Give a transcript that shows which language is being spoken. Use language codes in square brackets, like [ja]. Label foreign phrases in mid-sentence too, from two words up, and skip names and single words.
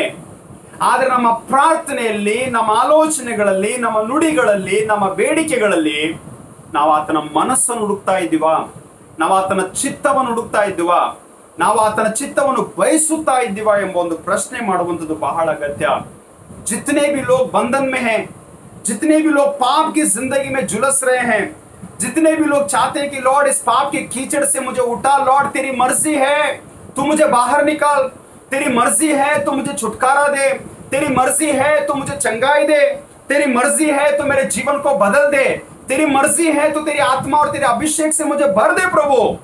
[kn] ಆದ್ರೆ ನಮ್ಮ ಪ್ರಾರ್ಥನೆಯಲ್ಲಿ, ನಮ್ಮ ಆಲೋಚನೆಗಳಲ್ಲಿ, ನಮ್ಮ ನುಡಿಗಳಲ್ಲಿ, ನಮ್ಮ ಬೇಡಿಕೆಗಳಲ್ಲಿ ನಾವು ಆತನ ಮನಸ್ಸನ್ನು ಹುಡುಕ್ತಾ ಇದ್ದೀವಾ? ನಾವು ಆತನ ಚಿತ್ತವನ್ನು ಹುಡುಕ್ತಾ ಇದ್ದೀವಾ? ನಾವು ಆತನ ಚಿತ್ತವನ್ನು ಬಯಸುತ್ತಾ ಇದ್ದೀವಾ ಎಂಬ ಒಂದು ಪ್ರಶ್ನೆ ಮಾಡುವಂಥದ್ದು ಬಹಳ ಅಗತ್ಯ. [hi] जितने भी लोग बंधन में हैं, जितने भी लोग पाप की जिंदगी में झुलस रहे हैं, जितने भी लोग चाहते हैं कि लॉर्ड इस पाप के कीचड़ से मुझे उठा, लॉर्ड तेरी मर्जी है तू मुझे बाहर निकाल, तेरी मर्जी है तो मुझे छुटकारा दे, तेरी मर्जी है तो मुझे चंगाई दे, तेरी मर्जी है तो मेरे जीवन को बदल दे, तेरी मर्जी है तो तेरी आत्मा और तेरे अभिषेक से मुझे भर दे प्रभु।